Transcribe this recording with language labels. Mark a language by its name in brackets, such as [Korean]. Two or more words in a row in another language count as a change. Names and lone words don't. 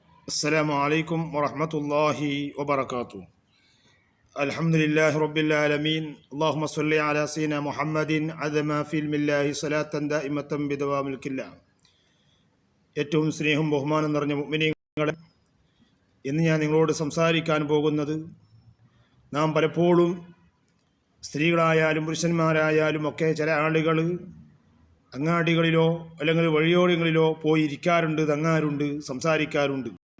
[Arabic] السلام عليكم ورحمة الله وبركاته. الحمد لله رب العالمين. اللهم صل على سيدنا محمد عدم في علم الله صلاة دائمة بدوام الكلة. [Malayalam] ഏറ്റവും സ്നേഹം ബഹുമാനം നിറഞ്ഞ മുഅ്മിനീങ്ങളെ, ഇന്ന് ഞാൻ നിങ്ങളോട് സംസാരിക്കാൻ പോകുന്നത്, നാം പലപ്പോഴും സ്ത്രീകളായാലും പുരുഷന്മാരായാലും ഒക്കെ ചില ആളുകൾ അങ്ങാടികളിലോ അല്ലെങ്കിൽ വഴിയോരങ്ങളിലോ പോയി ഇരിക്കാറുണ്ട്, തങ്ങാറുണ്ട്, സംസാരിക്കാറുണ്ട്.